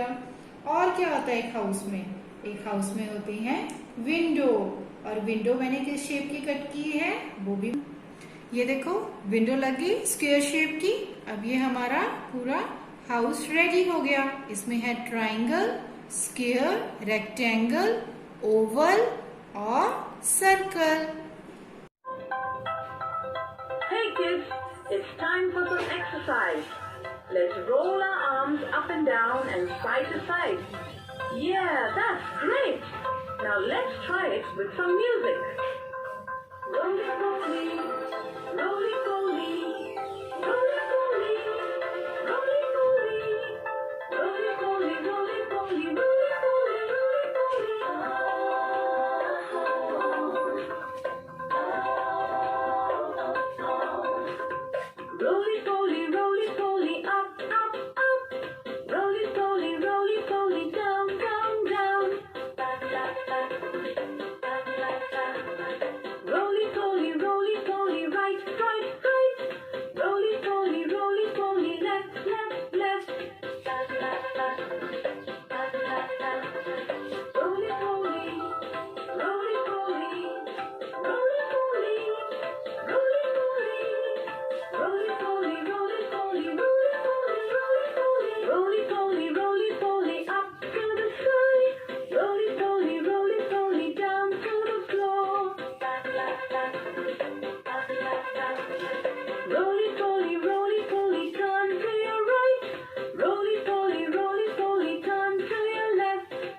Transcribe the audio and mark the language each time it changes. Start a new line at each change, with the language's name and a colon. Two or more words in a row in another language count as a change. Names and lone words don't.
Hindi: और क्या होता है एक हाउस में? एक हाउस में होती है विंडो, और विंडो मैंने किस शेप की कट की है वो भी, ये देखो विंडो लग गई
English: square shape
Hindi: की। अब ये हमारा पूरा
English: house ready
Hindi: हो गया। इसमें है
English: triangle, square, rectangle, oval
Hindi: और सर्कल।
English: Hey kids, it's time for some exercise. Let's roll our arms up and down and side to side. Yeah, that's great. Now let's try it with some music. Roly-poly, roly-poly, roly-poly, roly-poly, roly-poly, roly-poly, roly-poly, roly-poly. Roly-poly, roly-poly, up, up, up. Roly-poly, roly-poly, down, down, down. Roly-poly, roly-poly, right, right, right. Roly-poly, roly-poly, left, left, left. Roly-poly, roly-poly, roly-poly, roly-poly. Roly-poly, roly-poly, roly-poly, roly-poly, roly-poly, up to the sky. Roly-poly, roly-poly, down to the floor. Roly-poly, roly-poly, turn to your right. Roly-poly, roly-poly, turn to your left.